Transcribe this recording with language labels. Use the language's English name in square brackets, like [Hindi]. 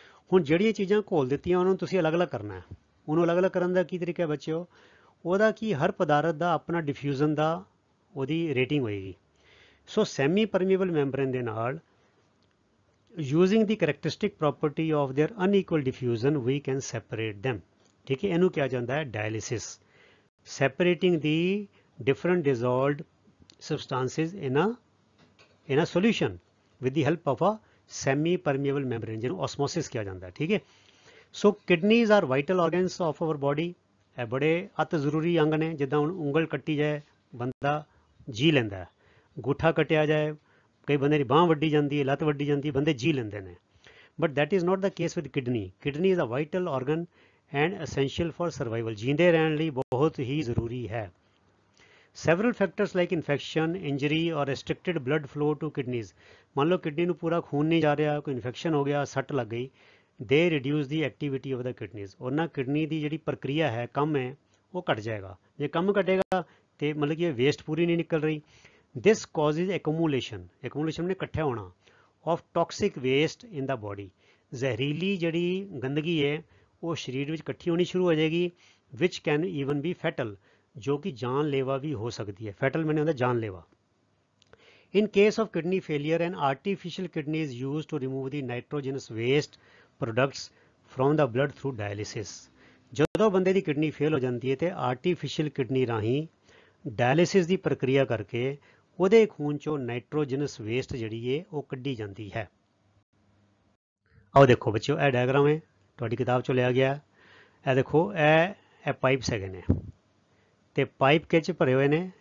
[Punjabi] ਹੁਣ ਜਿਹੜੀਆਂ ਚੀਜ਼ਾਂ ਘੋਲ ਦਿੱਤੀਆਂ ਉਹਨਾਂ ਨੂੰ ਤੁਸੀਂ ਅਲੱਗ-ਅਲੱਗ ਕਰਨਾ ਹੈ। ਉਹਨੂੰ ਅਲੱਗ-ਅਲੱਗ ਕਰਨ ਦਾ ਕੀ ਤਰੀਕਾ ਹੈ ਬੱਚਿਓ, ਉਹਦਾ ਕੀ ਹਰ ਪਦਾਰਥ ਦਾ ਆਪਣਾ ਡਿਫਿਊਜ਼ਨ ਦਾ ਉਹਦੀ ਰੇਟਿੰਗ ਹੋਏਗੀ। [English] So semi permeable membrane ਦੇ ਨਾਲ using ਦੀ characteristic property of their unequal diffusion we can separate them। [Punjabi] ਠੀਕ ਹੈ, ਇਹਨੂੰ ਕਿਹਾ ਜਾਂਦਾ ਹੈ [English] dialysis, separating ਦੀ different dissolved substances in a solution with the help of a semi permeable membrane, [Punjabi] ਜਿਹਨੂੰ osmosis ਕਿਹਾ ਜਾਂਦਾ ਹੈ। ਠੀਕ ਹੈ, [English] So kidneys are vital organs of our body। [Punjabi] ਇਹ ਬੜੇ ਅਤ ਜ਼ਰੂਰੀ ਅੰਗ ਨੇ। ਜਿੱਦਾਂ ਹੁਣ ਉਂਗਲ ਕੱਟੀ ਜਾਏ ਬੰਦਾ ਜੀ ਲੈਂਦਾ ਹੈ, ਅੰਗੂਠਾ ਕੱਟਿਆ ਜਾਏ, ਕਈ ਬੰਦੇ ਦੀ ਬਾਂਹ ਵੱਢੀ ਜਾਂਦੀ ਹੈ, ਲੱਤ ਵੱਢੀ ਜਾਂਦੀ ਹੈ, ਬੰਦੇ ਜੀ ਲੈਂਦੇ ਨੇ। [English] But that is not the case with kidney. Kidney is a vital organ and essential for survival। [Punjabi] ਜੀਂਦੇ ਰਹਿਣ ਲਈ ਬਹੁਤ ਹੀ ਜ਼ਰੂਰੀ ਹੈ। [English] Several factors like infection, injury or restricted blood flow to kidneys। [Hindi] मान लो [Punjabi] किडनी ਨੂੰ ਪੂਰਾ ਖੂਨ ਨਹੀਂ ਜਾ ਰਿਹਾ, ਕੋਈ ਇਨਫੈਕਸ਼ਨ ਹੋ ਗਿਆ, ਸੱਟ ਲੱਗ ਗਈ, [English] they reduce the activity of the kidneys। [Punjabi] ਉਹਨਾਂ ਕਿਡਨੀ ਦੀ ਜਿਹੜੀ ਪ੍ਰਕਿਰਿਆ ਹੈ, ਕੰਮ ਹੈ, ਉਹ ਘਟ ਜਾਏਗਾ। ਜੇ ਕੰਮ ਘਟੇਗਾ ਤੇ ਮਤਲਬ ਕਿ ਵੇਸਟ ਪੂਰੀ ਨਹੀਂ ਨਿਕਲ ਰਹੀ। [English] this causes accumulation [Punjabi] ਨੇ ਇਕੱਠਾ ਹੋਣਾ [English] of toxic waste in the body। [Punjabi] ਜ਼ਹਿਰੀਲੀ ਜਿਹੜੀ ਗੰਦਗੀ ਹੈ ਉਹ ਸਰੀਰ ਵਿੱਚ ਇਕੱਠੀ ਹੋਣੀ ਸ਼ੁਰੂ ਹੋ ਜਾਏਗੀ, [English] which can even be fatal, [Punjabi] ਜੋ ਕਿ ਜਾਨਲੇਵਾ ਵੀ ਹੋ ਸਕਦੀ ਹੈ। ਫੈਟਲ ਮੈਨੇ ਹੁੰਦਾ ਜਾਨਲੇਵਾ। [English] In case of kidney failure, an artificial kidney is used to remove the nitrogenous waste products from the blood through dialysis। [Punjabi] ਜਦੋਂ ਬੰਦੇ ਦੀ ਕਿਡਨੀ ਫੇਲ ਹੋ ਜਾਂਦੀ ਹੈ ਤੇ ਆਰਟੀਫਿਸ਼ੀਅਲ ਕਿਡਨੀ ਰਾਹੀਂ ਡਾਇਲਿਸਿਸ ਦੀ ਪ੍ਰਕਿਰਿਆ ਕਰਕੇ ਉਹਦੇ ਖੂਨ ਚੋਂ ਨਾਈਟ੍ਰੋਜਨਸ ਵੇਸਟ ਜਿਹੜੀ ਹੈ ਉਹ ਕੱਢੀ ਜਾਂਦੀ ਹੈ। ਆਓ ਦੇਖੋ ਬੱਚਿਓ, ਇਹ ਡਾਇਗਰਾਮ ਹੈ, ਤੁਹਾਡੀ ਕਿਤਾਬ ਚੋਂ ਲਿਆ ਗਿਆ। ਇਹ ਦੇਖੋ, ਇਹ ਪਾਈਪਸ ਹੈਗੇ ਨੇ ਤੇ ਪਾਈਪ ਕਿਹ 'ਚ ਭਰੇ ਹੋਏ ਨੇ।